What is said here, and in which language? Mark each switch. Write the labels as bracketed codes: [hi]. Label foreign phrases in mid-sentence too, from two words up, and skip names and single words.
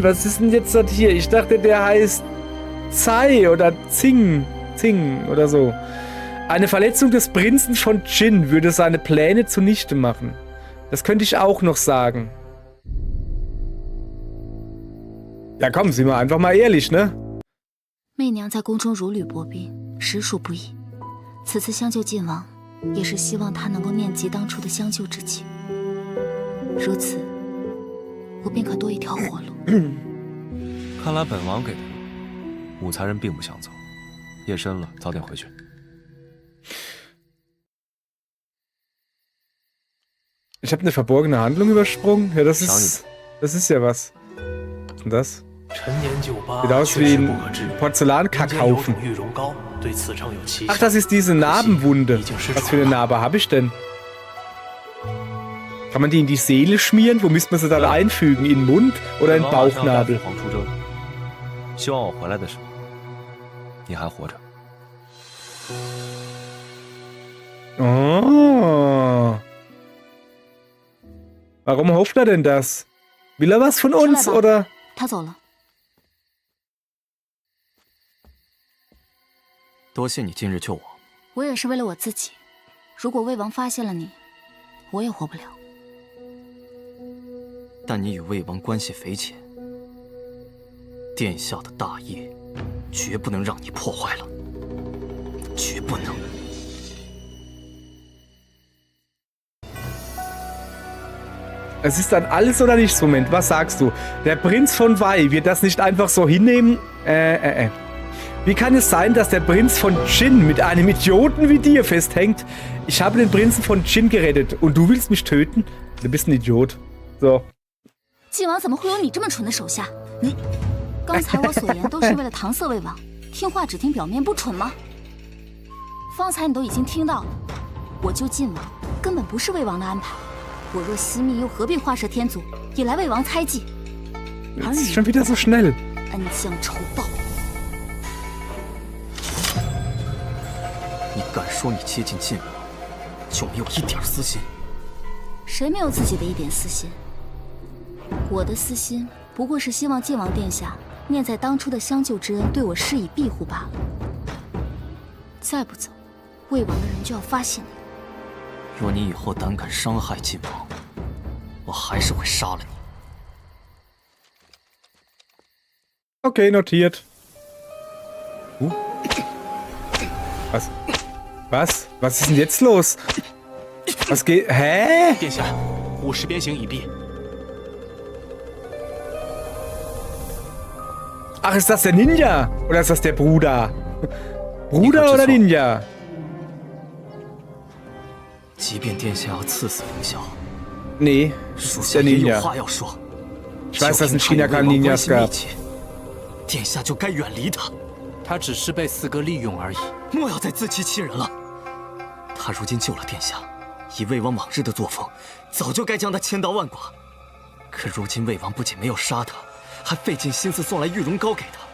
[de] Was ist denn jetzt das hier? Ich dachte, der heißt Zai oder Zing oder so. Eine Verletzung des Prinzen von Jin würde seine Pläne zunichte machen. Das könnte ich auch noch sagen. Ja komm, sind wir einfach mal ehrlich, ne? [zh] 媚娘在宫中如履薄冰，实属不易。此次相救晋王，也是希望他能够念及当初的相救之情。如此，我便可多一条活路。看来本王给的路，武才人并不想走。夜深了，早点回去。 [de] Ich habe eine verborgene Handlung übersprungen. Ja, das ist ja was. Was ist denn das? Sieht aus wie ein Porzellankackhaufen. Ach, das ist diese Narbenwunde. Was für eine Narbe habe ich denn? Kann man die in die Seele schmieren? Wo müsste man sie dann einfügen? In den Mund oder in den Bauchnabel? [zh] 希望我回来的时候，你还活着。 Oh. [de] Warum hofft er denn das? Will er was von uns, oder? [zh] 他走了。多谢你今日救我。我也是为了我自己。如果魏王发现了你，我也活不了。但你与魏王关系匪浅，殿下的大业绝不能让你破坏了，绝不能。 [de] Es ist dann alles oder nichts, Moment. Was sagst du? Der Prinz von Wei wird das nicht einfach so hinnehmen? Wie kann es sein, dass der Prinz von Jin mit einem Idioten wie dir festhängt? Ich habe den Prinzen von Jin gerettet und du willst mich töten? Du bist ein Idiot. So. [zh] 晋王怎么会有你这么蠢的手下？你，刚才我所言都是为了搪塞魏王，听话只听表面，不蠢吗？方才你都已经听到了，我救晋王根本不是魏王的安排。我若惜命，又何必画蛇添足，引来魏王猜忌？而你 [de] schon wieder so schnell. [zh] 恩将仇报。你敢说你接近晋王，就没有一点私心？谁没有自己的一点私心？我的私心不过是希望晋王殿下念在当初的相救之恩，对我施以庇护罢了。再不走，魏王的人就要发现你。若你以后胆敢伤害晋王，我还是会杀了你。 [de] Okay, notiert. Was? Was? Was ist denn jetzt los? Was geht? Hä? [zh] 殿下，午时鞭刑已毕。 [de] Ach, ist das der Ninja? Oder ist das der Bruder? Bruder oder Ninja? [zh] 即便殿下要赐死凌霄， [de] Nee, [zh] 属 [de] ist [zh] 下 [de] der [zh] 也有 [de] Ninja. [zh] 话要说。 [de] Ich weiß, dass in China keine Ninjas gab. [zh] 殿下就该远离他。他只是被四哥利用而已。莫要再自欺欺人了。他如今救了殿下，以魏王往日的作风，早就该将他千刀万剐。可如今魏王不仅没有杀他，还费尽心思送来玉容膏给他。